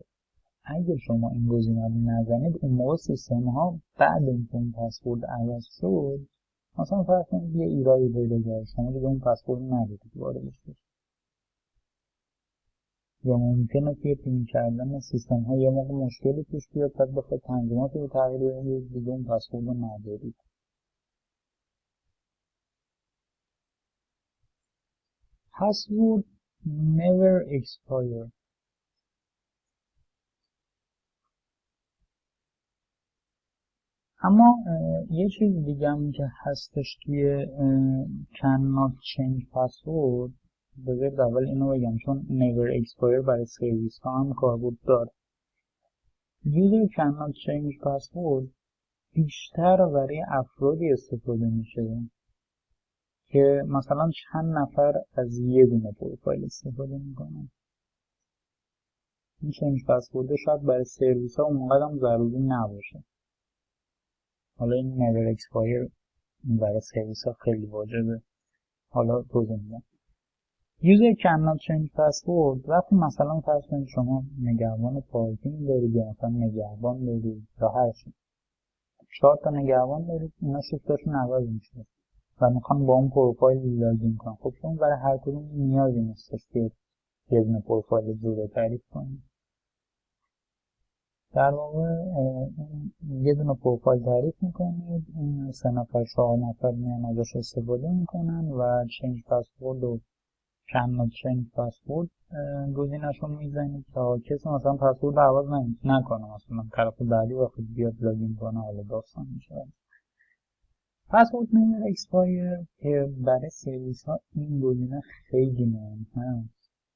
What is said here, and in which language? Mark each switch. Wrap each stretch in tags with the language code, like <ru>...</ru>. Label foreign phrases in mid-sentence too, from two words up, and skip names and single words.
<fa>اگر شما این گزینه رو نزنید اون موقع سیستم ها بعد اینکه اون پسورد عوض شد مثلا فرض کنید یه ایرادی پیدا کرد، شما دیگه اون پسورد ندیدید واردش بشید، یا ممکنه توی پین کردن سیستم ها یه موقع مشکلی پیش بیاد بعد بخواید تنظیمات رو تغییر بدید دیگه اون پسورد رو ندارید.</fa> <en>password never expire.</en> <fa>اما یه چیز دیگه هم که هستش توی</fa> <en>cannot change password،</en> <fa>بذارید اول اینو بگم چون</fa> <en>never expire</en> <fa>برای سرویس ها هم کاربرد داره.</fa> <en>user cannot change password</en> <fa>بیشتر برای افرادی استفاده میشه که مثلا چند نفر از یه دونه پروفایل استفاده میکنن. این</fa> <en>change password</en> <fa>شاید برای سرویس ها اونقدر هم ضروری نباشه. حالا این</fa> <en>never expire</en> <fa>برای سرویس ها خیلی واجبه. حالا توضیح میدم.</fa> <en>user cannot change password</en> <fa>وقتی مثلا فرض کنید شما نگهبان پارکینگ دارید یا مثلا نگهبان دارید یا هر چی، 4 تا نگهبان دارید، اینا شیفتاشون عوض میشه و میخوان با اون پروفایل لاگین کنن. خب شما برای هر کدوم نیازی نیستش که یه دونه پروفایل جدا تعریف کنید. در واقع یه دونه پروفایل تعریف میکنید، این 3 نفر 4 نفر میان ازش استفاده میکنن و</fa> <en>change password</en> <fa>و</fa> <en>cannot change password</en> <fa>گزینه‌شون میزنید تا کسی مثلا پسورد عوض نکنه، مثلا طرف بعدی وقتی بیاد لاگین کنه حالا داستان میشه.</fa> <en>password never expire</en> <fa>که برای سرویس ها این گزینه خیلی مهم هست.</fa>